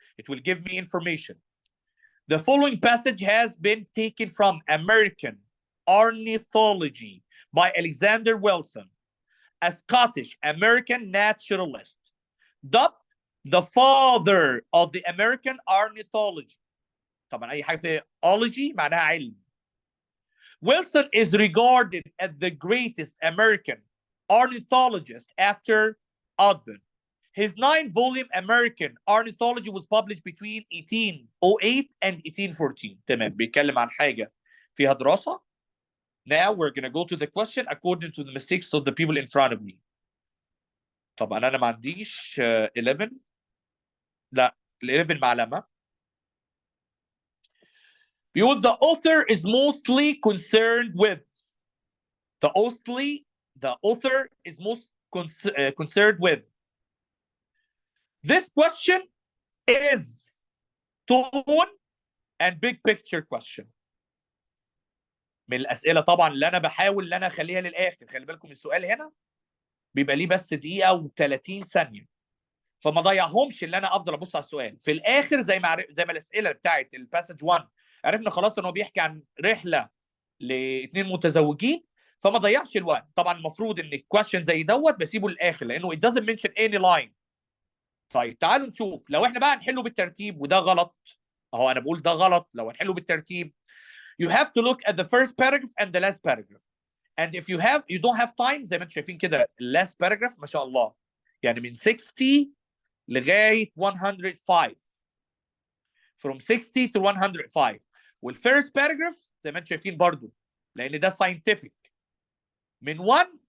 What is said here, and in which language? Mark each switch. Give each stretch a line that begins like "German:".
English: It will give me information. The following passage has been taken from American Ornithology by Alexander Wilson, a Scottish American naturalist, dubbed the father of the American ornithology.
Arabic: طبعا أي حاجة في ology معناها علم.
English: Wilson is regarded as the greatest American ornithologist after Audubon. His 9-volume American Ornithology was published between 1808 and 1814.
Arabic: تمام بيتكلم عن حاجة فيها دراسة.
English: Now we're going to go to the question according to the mistakes of the people in front of me.
Arabic: طبعا أنا ما عنديش 11. لا ال 11 معلمة.
English: بيقول the author is mostly concerned with. The author is most concerned with. This question is tone and big picture question.
Arabic: من الأسئلة طبعا اللي أنا بحاول إن أنا أخليها للآخر. خلي بالكم السؤال هنا بيبقى ليه بس دقيقة و30 ثانية. فما ضيعهمش اللي أنا أفضل أبص على السؤال. في الآخر زي ما الأسئلة بتاعت الباسج 1 عرفنا خلاص إن هو بيحكي عن رحلة لاثنين متزوجين فما ضيعش الوقت. طبعا المفروض ان الكويشن زي دوت بسيبه للاخر لانه
English: it doesn't mention any line.
Arabic: طيب تعالوا نشوف لو احنا بقى هنحله بالترتيب وده غلط. اهو انا بقول ده غلط. لو هنحله بالترتيب
English: you have to look at the first paragraph and the last paragraph. And if you don't have time
Arabic: زي ما انتم شايفين كده last paragraph ما شاء الله يعني من 60 لغايه 105.
English: From 60 to 105.
Arabic: والفيرست paragraph زي ما انتم شايفين برضو لان ده scientific من 1